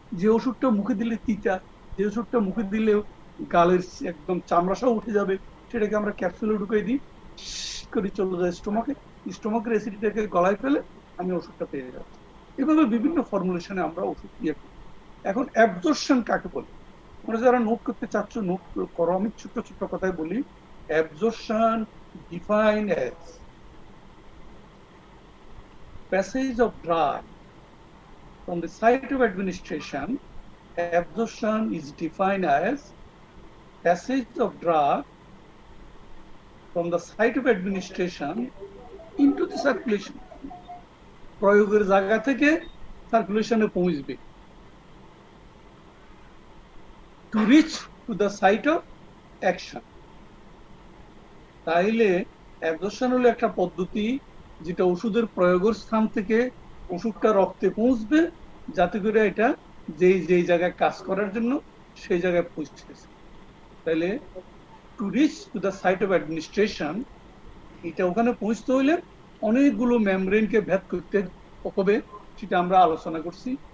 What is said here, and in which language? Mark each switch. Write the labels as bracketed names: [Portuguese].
[Bangla] যে ওষুধটা মুখে দিলে তিতা, যে ওষুধটা মুখে দিলে গালের একদম চামড়া সহ উঠে যাবে, সেটাকে আমরা ক্যাপসুলে ঢুকাই দিই, করে চলে যায় স্টোমাকে, স্টোমাকের অ্যাসিডিটাকে গলায় ফেলে আমি ওষুধটা পেয়ে যাচ্ছি। এভাবে বিভিন্ন ফর্মুলেশনে আমরা ওষুধ দিয়ে করি। এখন অ্যাবজর্পশন কাকে বলে? তোমরা যারা নোট করতে চাচ্ছ নোট করো, আমি ছোট্ট ছোট্ট কথাই বলি। [English] Absorption defined as passage of drug from the site of administration. Absorption is defined as passage of drug from the site of administration into the circulation. [Bangla] প্রয়োগের জায়গা থেকে সার্কুলেশনে পৌঁছবে, [English] to reach to the site of action. [Bangla] তাইলে absorption হলো একটা পদ্ধতি যেটা ওষুধের প্রয়োগের স্থান থেকে ওষুধটা রক্তে পৌঁছবে, যাতে করে এটা যেই যেই জায়গায় কাজ করার জন্য সেই জায়গায় পৌঁছেছে। তাইলে to reach to the site of administration, এটা ওখানে পৌঁছতে হইলে অনেকগুলো মেমব্রেনকে ভেদ করতে হবে, সেটা আমরা আলোচনা করছি।